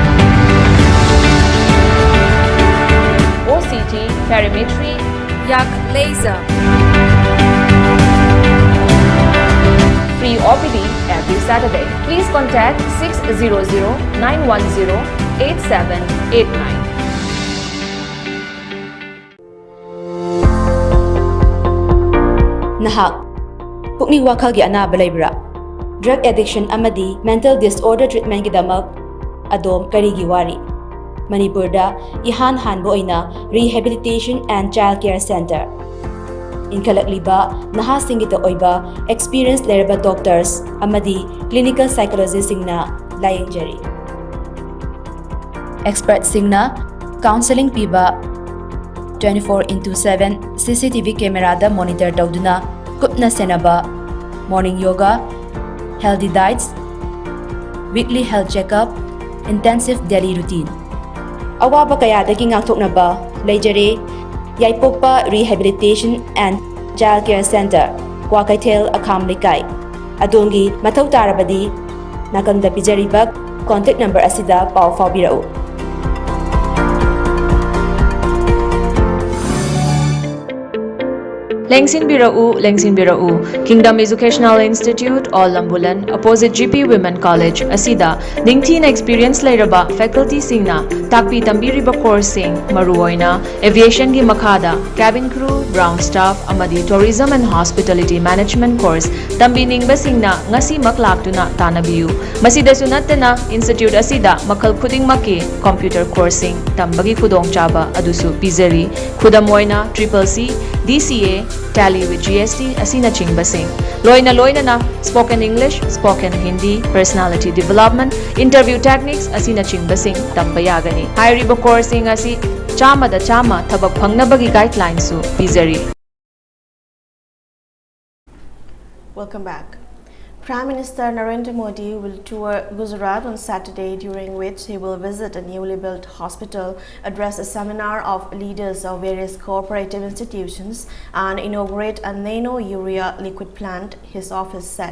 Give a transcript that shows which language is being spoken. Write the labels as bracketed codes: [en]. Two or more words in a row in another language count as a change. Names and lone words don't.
[en] OCT, perimetry, yak laser. Free OPD every Saturday. Please contact 600-910-8789. [mni] Nahak pukning wakhalgi anaba leibra [en] drug addiction [mni] amadi mental [en] disorder treatment [mni] gidamak adom karigi wari Manipurda ihan hanbo oina [en] rehabilitation and child care center [mni] inkalagliba nahasingita oiba experienced leraba doctors amadi [en] clinical psychologists [mni] singna layingjari experts singna counseling piba [en] 24/7 CCTV camera [mni] da monitor tawduna kupna senaba [en] morning yoga healthy diets weekly health checkup intensive daily routine [mni] awaba kayadagi ngakthoknaba leijare yaipokpa [en] rehabilitation and child care center [mni] Kwakaithel Akham Likai adongi mathau tarabadi nakanda pijariba [en] contact number [mni] asida paw fawbirau Lengsin Birau, Kingdom Educational Institute, Lambulan, opposite GP Women College, Asida, Dingthin experience lairaba faculty singna, takpi tambiriba course sing, maruoina, aviation gi makhada, [en] cabin crew, ground staff, [mni] amadi [en] tourism and hospitality management course, [mni] tambi ningba singna, ngasi maklaktuna tanabiyu. Masida sunatana, institute asida, makal khuding maki, [en] computer coursing, [mni] tambagi khudong chaba, adusu pizari, khudamoina, CCC, DCA, Tally with GST, Asina Chingbasing. Loina na, [en] spoken English, spoken Hindi, personality development, interview techniques, [mni] Asina Chingbasing, Tambayagani. Hairiba coursing asi, chama da chama, tabak pangnabagi guidelines su, pizari. [en] Welcome back. Prime Minister Narendra Modi will tour Gujarat on Saturday, during which he will visit a newly built hospital, address a seminar of leaders of various cooperative institutions, and inaugurate a nano-urea liquid plant, his office said.